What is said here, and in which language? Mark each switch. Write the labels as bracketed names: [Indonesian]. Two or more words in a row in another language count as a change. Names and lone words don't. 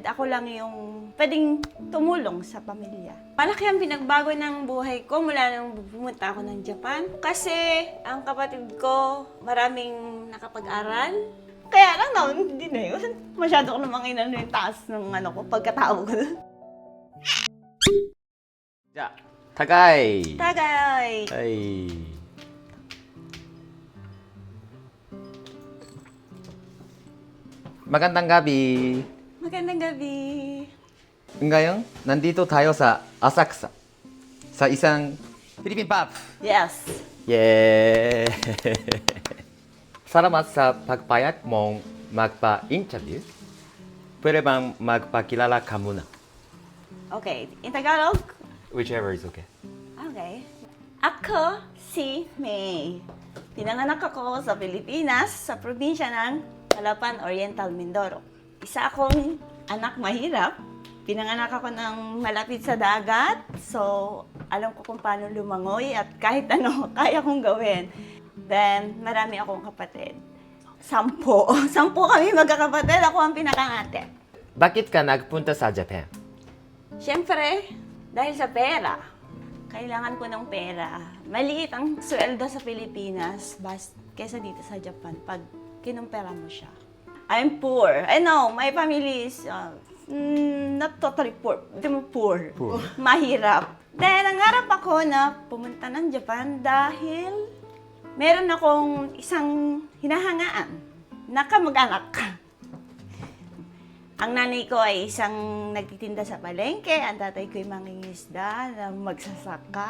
[Filipino] Ako lang yung pwedeng tumulong sa pamilya. Malaki ang pinagbago ng buhay ko mula nung pumunta ako ng Japan. Kasi ang kapatid ko, maraming nakapag-aral. Kaya lang na, hindi na yun. Masyado ko namang inano yung taas ng ko, pagkatao ko. [Japanese] じゃあ、高い。 [Filipino] Tagay! はい。Magandang gabi. Magandang gabi. Ngayon, nandito tayo sa Asakusa. Sa isang Philippine pub. Yes. Yay! Salamat sa pagpayag mong magpa-interview. Pwede bang magpakilala ka muna? [English] Okay, in Tagalog? Whichever is okay. [Filipino] Okay. Ako si May. Pinanganak ako sa Pilipinas, sa probinsya ng Calapan Oriental, Mindoro. Isa akong anak mahirap. Pinanganak ako ng malapit sa dagat. So, alam ko kung paano lumangoy at kahit ano, kaya kong gawin. Then, marami akong kapatid. 10. 10 kami magkakapatid. Ako ang pinakangate. Bakit ka nagpunta sa Japan? Siyempre, dahil sa pera. Kailangan ko ng pera. Maliit ang sweldo sa Pilipinas kesa dito sa Japan pag kinumpera mo siya. [English] I'm poor. I know, my family is not totally poor. [Filipino] Hindi mo poor. Mahirap. Dahil nangarap ako na pumunta ng Japan dahil meron akong isang hinahangaan na kamag-anak. Ang nanay ko ay isang nagtitinda sa palengke, ang tatay ko ay mangingisda, na magsasaka.